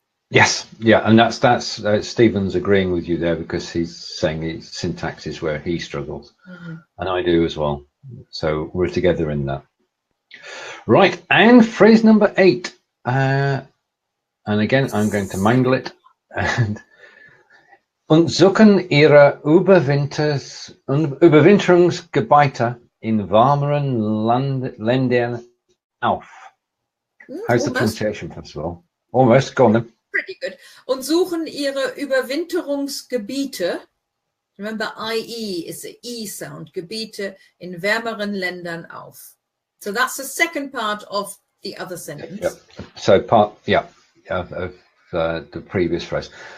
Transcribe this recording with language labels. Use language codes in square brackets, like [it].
[en] Yes, yeah, and that's Stephen's agreeing with you there, because he's saying his syntax is where he struggles, and I do as well. So we're together in that. Right, and phrase number 8, and again I'm going to mangle it. [de] And suchen ihre Überwinterungsgebiete in warmeren Ländern auf. [en] How's the pronunciation, first of all? Almost, go on then. Pretty good. [de] Und suchen ihre Überwinterungsgebiete. [en] Remember, IE is the E sound. [de] Gebiete in wärmeren Ländern auf. [en] So that's the second part of the other sentence. Yep. So part, of the previous phrase.